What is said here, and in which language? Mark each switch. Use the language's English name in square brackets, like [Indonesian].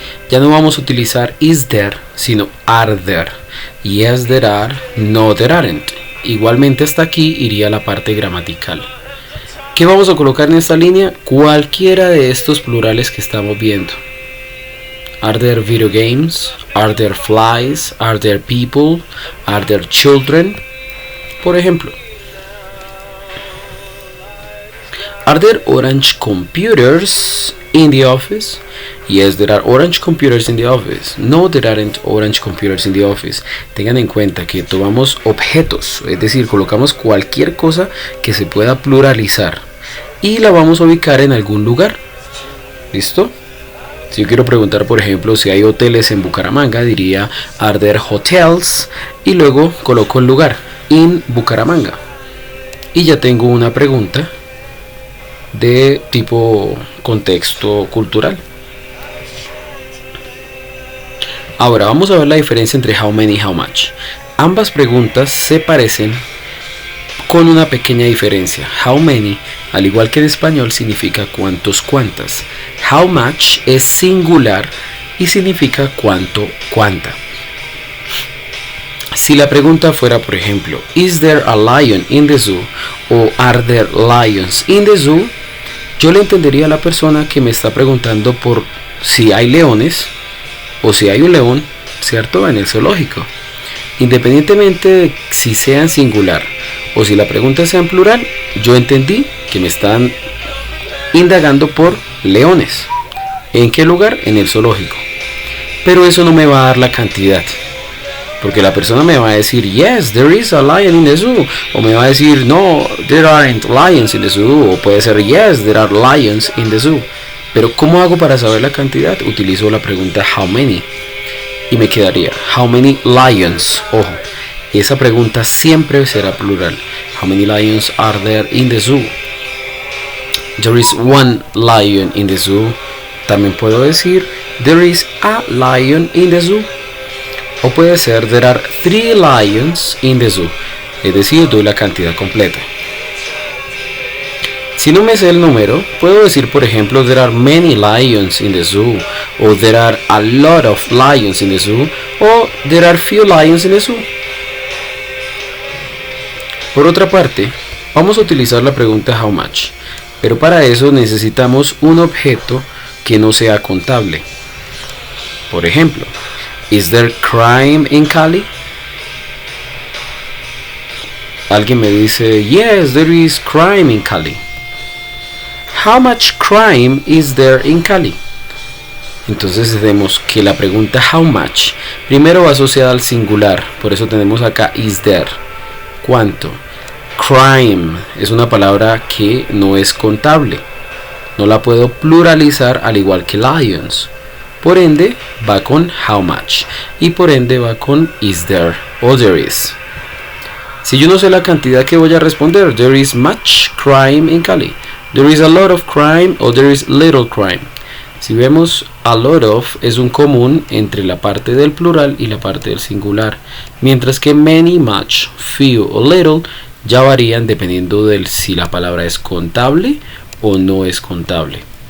[Spanish] Ya no vamos a utilizar [English] is there, [Spanish] sino [English] are there. Yes there are, no there aren't. [Spanish] Igualmente hasta aquí iría la parte gramatical. ¿Qué vamos a colocar en esta línea? Cualquiera de estos plurales que estamos viendo. [English] Are there video games? Are there flies? Are there people? Are there children? [Spanish] Por ejemplo. [English] Are there orange computers in the office? Yes, there are orange computers in the office. No, there aren't orange computers in the office. [Spanish] Tengan en cuenta que tomamos objetos, es decir, colocamos cualquier cosa que se pueda pluralizar y la vamos a ubicar en algún lugar. ¿Listo? Si yo quiero preguntar, por ejemplo, si hay hoteles en Bucaramanga, diría [English] are there hotels [Spanish] y luego coloco el lugar, [English] in Bucaramanga. [Spanish] Y ya tengo una pregunta de tipo contexto cultural. Ahora vamos a ver la diferencia entre [English] how many [Spanish] y [English] how much. [Spanish] Ambas preguntas se parecen con una pequeña diferencia. [English] How many, [Spanish] al igual que en español, significa cuántos, cuántas. [English] How much [Spanish] es singular y significa cuánto, cuánta. Si la pregunta fuera, por ejemplo, [English] is there a lion in the zoo? O are there lions in the zoo? [Spanish] Yo le entendería a la persona que me está preguntando por si hay leones o si hay un león, ¿cierto? En el zoológico. Independientemente de si sea en singular o si la pregunta sea en plural, yo entendí que me están indagando por leones. ¿En qué lugar? En el zoológico. Pero eso no me va a dar la cantidad. Porque la persona me va a decir, [English] yes, there is a lion in the zoo. [Spanish] O me va a decir, [English] no, there aren't lions in the zoo. [Spanish] O puede ser, [English] yes, there are lions in the zoo. [Spanish] Pero ¿cómo hago para saber la cantidad? Utilizo la pregunta [English] how many. [Spanish] Y me quedaría, [English] how many lions? [Spanish] Ojo, esa pregunta siempre será plural. [English] How many lions are there in the zoo? There is one lion in the zoo. [Spanish] También puedo decir, [English] there is a lion in the zoo. [Spanish] O puede ser, [English] there are 3 lions in the zoo. [Spanish] Es decir, doy la cantidad completa. Si no me sé el número, puedo decir, por ejemplo, [English] there are many lions in the zoo. O there are a lot of lions in the zoo. O there are few lions in the zoo. [Spanish] Por otra parte, vamos a utilizar la pregunta [English] how much. [Spanish] Pero para eso necesitamos un objeto que no sea contable. Por ejemplo, [English] is there crime in Cali? [Spanish] Alguien me dice, [English] yes, there is crime in Cali. How much crime is there in Cali? [Spanish] Entonces tenemos que la pregunta [English] how much [Spanish] primero va asociada al singular, por eso tenemos acá [English] is there. [Spanish] ¿Cuánto? Crime es una palabra que no es contable, no la puedo pluralizar al igual que lions, por ende va con [English] how much [Spanish] y por ende va con [English] is there [Spanish] o [English] there is. [Spanish] Si yo no sé la cantidad, que voy a responder, [English] there is much crime in Cali, there is a lot of crime o there is little crime. [Spanish] Si vemos, [English] a lot of [Spanish] es un común entre la parte del plural y la parte del singular, mientras que many, much, few o little ya varían dependiendo de si la palabra es contable o no es contable.